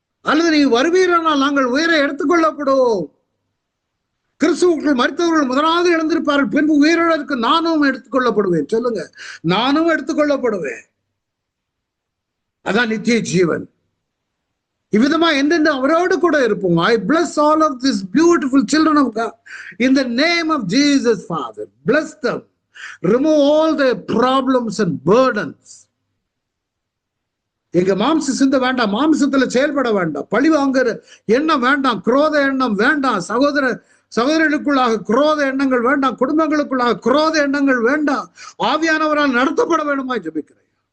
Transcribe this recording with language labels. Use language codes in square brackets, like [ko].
[ta] அல்லது நீ வருவீரானால் நாங்கள் உயிரை எடுத்துக்கொள்ளப்படுவோம். கிறிஸ்துவுக்குள் மரித்தவர்கள் முதலாவது எழுந்திருப்பார்கள், பின்பு உயிரிழக்கு நானும் எடுத்துக்கொள்ளப்படுவேன். சொல்லுங்க, நானும் எடுத்துக்கொள்ளப்படுவேன். அதான் நித்திய ஜீவன். இவ்விதமா என்னென்ன அவரோடு கூட இருப்போம். [en] I bless all of these beautiful children of God in the name of Jesus, Father. Bless them. Remove all their problems and burdens. [ta] எங்க மாம்ச சிந்த வேண்டாம், மாம்சத்துல செயல்பட வேண்டாம், பழி வாங்குற எண்ணம் வேண்டாம், குரோத எண்ணம் வேண்டாம், சகோதரர்களுக்குள்ளாக குரோத எண்ணங்கள் வேண்டாம், குடும்பங்களுக்குள்ளாக குரோத எண்ணங்கள் வேண்டாம். ஆவியானவரால் நடத்தப்பட வேண்டுமா ஜெபிக்கிறேன்.